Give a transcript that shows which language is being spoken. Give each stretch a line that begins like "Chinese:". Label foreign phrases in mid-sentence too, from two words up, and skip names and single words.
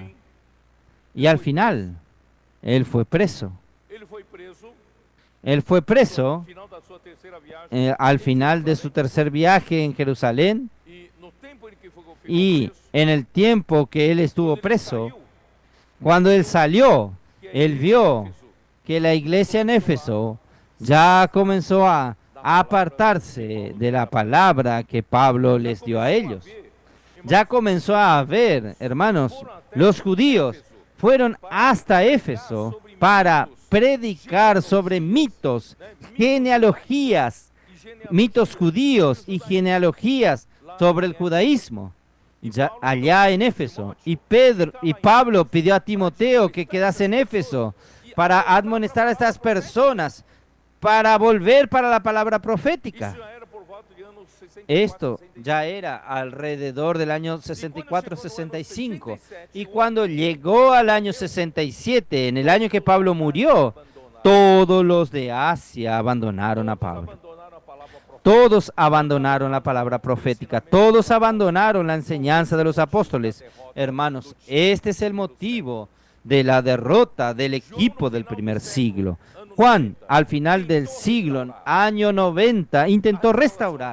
Spanish: Y al final, él fue preso.
Portuguese: Ele foi preso
Spanish: Él fue preso
Portuguese: no final da sua terceira viagem.
Spanish: al final de su tercer viaje en Jerusalén
Portuguese: E no tempo em que ficou
Spanish: y
Portuguese: preso,
Spanish: en el tiempo que él estuvo
Portuguese: quando ele preso, saiu,
Spanish: cuando él salió,
Portuguese: que a
Spanish: él
Portuguese: igreja
Spanish: vio
Portuguese: de Éfeso
Spanish: que la iglesia en Éfeso ya comenzó a apartarse de la palabra que Pablo les dio a ellos. Ya comenzó a ver, hermanos, los judíos fueron hasta Éfeso para predicar sobre mitos, genealogías, mitos judíos y genealogías sobre el judaísmo. Ya allá en Éfeso. Y Pablo pidió a Timoteo que quedase en Éfeso para admonestar a estas personas, para volver para la palabra profética.
Portuguese: Isso já era por volta de anos 64,
Spanish: Esto 65. ya era alrededor del año 64-65. Y cuando llegó al año 67, en el año que Pablo murió, todos los de Asia abandonaron a Pablo.
Portuguese: Abandonaram a palavra profética.
Spanish: Todos abandonaron la palabra profética. Todos abandonaron la enseñanza de los apóstoles. Hermanos, este es el motivo de la derrota del equipo del primer siglo. Juan, al final del siglo, año 90, intentó restaurar